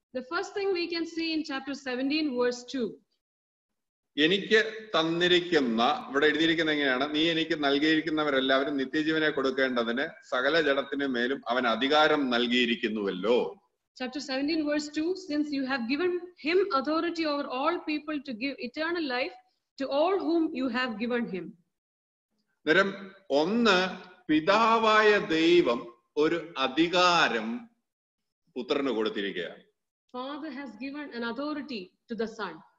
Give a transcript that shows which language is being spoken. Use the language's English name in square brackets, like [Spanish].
[English] The first thing we can see in chapter 17 verse 2. [Malayalam] എനിക്ക് തന്നിരിക്കുന്ന, ഇവിടെ എഴുതിയിരിക്കുന്ന എങ്ങനെയാണ്, നീ എനിക്ക് നൽകിയിരിക്കുന്നവരെല്ലാവരും നിത്യജീവനെ കൊടുക്കേണ്ടതിന് സകല ജഡത്തിനു മേലും അവൻ അധികാരം നൽകിയിരിക്കുന്നുവല്ലോ. [English] Chapter 17 verse 2, since you have given him authority over all people to give eternal life to all whom you have given him. [Malayalam] നേരം ഒന്ന്, പിതാവായ ദൈവം ഒരു അധികാരം പുത്രന് കൊടുത്തിരിക്കുകയാണ്. [English] Father has given an authority to the Son.